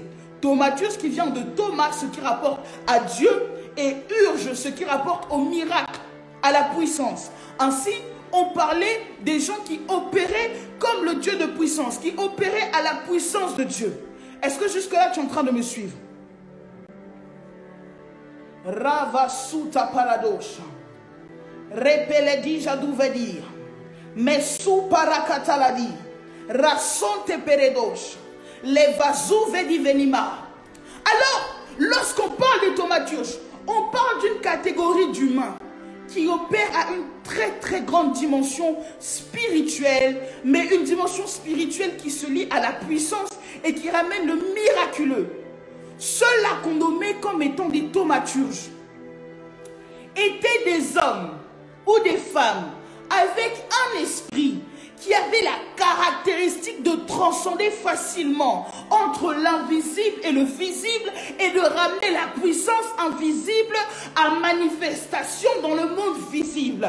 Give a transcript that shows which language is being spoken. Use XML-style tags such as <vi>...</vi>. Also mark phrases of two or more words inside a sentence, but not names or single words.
<fr>Thaumaturge qui vient de Thomas, ce qui rapporte à Dieu, et urge, ce qui rapporte au miracle, à la puissance. Ainsi, on parlait des gens qui opéraient comme le Dieu de puissance, qui opéraient à la puissance de Dieu. Est-ce que jusque-là, tu es en train de me suivre? Ravasuta paradosha. Repeledi jadouvedir. Mesu parakataladi. Rasonte peredosha. Levazu vedi venima. Alors, lorsqu'on parle de thaumaturge, on parle d'une catégorie d'humains qui opère à une très grande dimension spirituelle, mais une dimension spirituelle qui se lie à la puissance et qui ramène le miraculeux. Ceux-là qu'on nommait comme étant des thaumaturges étaient des hommes ou des femmes avec un esprit qui avait la caractéristique de transcender facilement entre l'invisible et le visible et de ramener la puissance invisible à manifestation dans le monde visible.</fr>